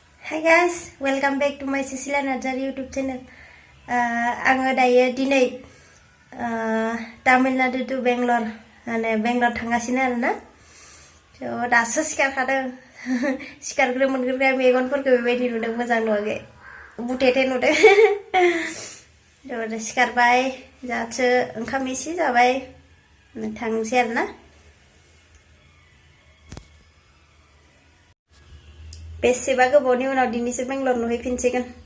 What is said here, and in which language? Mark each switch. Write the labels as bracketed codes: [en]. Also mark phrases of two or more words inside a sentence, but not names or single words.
[en] Hi guys, welcome back to my Cecilia Najar YouTube channel. [brx] आङो दायो दिनै Tamil Nadu to Bangalore Bangalore थांगासिनो आरोना दासो सिखारखादों सिखारग्रो मोनग्रोग्रा मेगनफोरखौ बेबायदि नुदों मोजां नुवाखै बुथेथे नुदों सिखारबाय जाथो ओंखाम एसे जाबाय थांसै आरोना बेसेबा गोबावनि उनाव दिनैसो बेंगलर नुहैफिनसिगोन